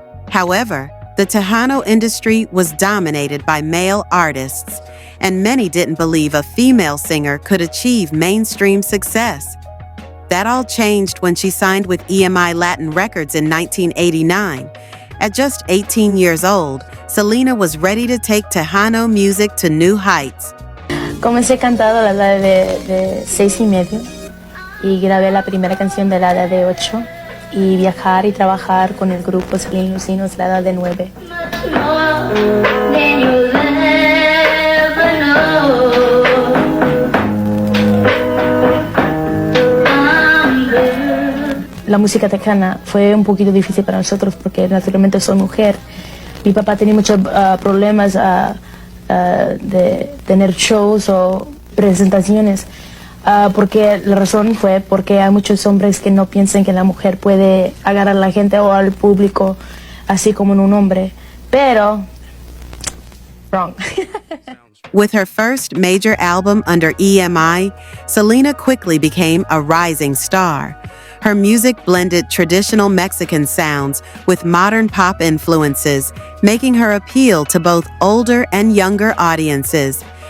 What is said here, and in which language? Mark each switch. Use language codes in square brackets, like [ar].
[en] However, the Tejano industry was dominated by male artists, and many didn't believe a female singer could achieve mainstream success. That all changed when she signed with EMI Latin Records in 1989. At just 18 years old, Selena was ready to take Tejano music to new heights. [es] Comencé cantando a la edad de 6 y medio y grabé la primera canción de la edad de 8 y viajar y trabajar con el grupo SelenaYLosDinos a la edad de 9. La música tejana fue un poquito difícil para nosotros porque naturalmente soy mujer. Mi papá tenía muchos problemas de tener shows o presentaciones, porque la razón fue porque hay muchos hombres que no piensan que la mujer puede agarrar a la gente o al público así como en un hombre, pero wrong. [en] With her first major album under EMI, Selena quickly became a rising star. Her music blended traditional Mexican sounds with modern pop influences, making her appeal to both older and younger audiences.